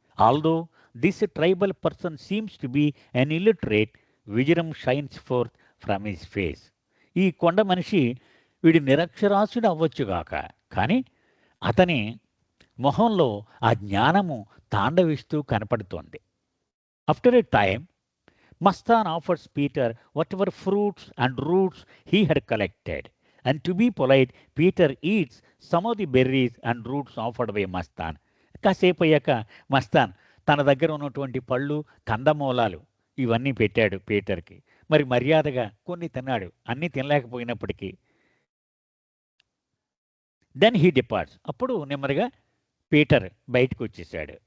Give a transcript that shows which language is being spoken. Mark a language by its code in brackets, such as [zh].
[en] Although this tribal person seems to be an illiterate, wisdom shines forth from his face. [te] ఈ కొండ మనిషి వీడి నిరక్షరాస్యుడు అవ్వచ్చుగాక, కానీ అతని మొహంలో ఆ జ్ఞానము తాండవిస్తూ కనపడుతోంది. [en] After a time Mastan offers Peter whatever fruits and roots he had collected, and to be polite, Peter eats some of the berries and roots offered by Mastan. [te] కాసేపు అయ్యాక మస్తాన్ తన దగ్గర ఉన్నటువంటి పళ్ళు, కందమూలాలు ఇవన్నీ పెట్టాడు పీటర్కి. మరి మర్యాదగా కొన్ని తిన్నాడు, అన్నీ తినలేకపోయినప్పటికీ. [en] Then he departs. [te] అప్పుడు నెమ్మదిగా పీటర్ బయటకు వచ్చేసాడు.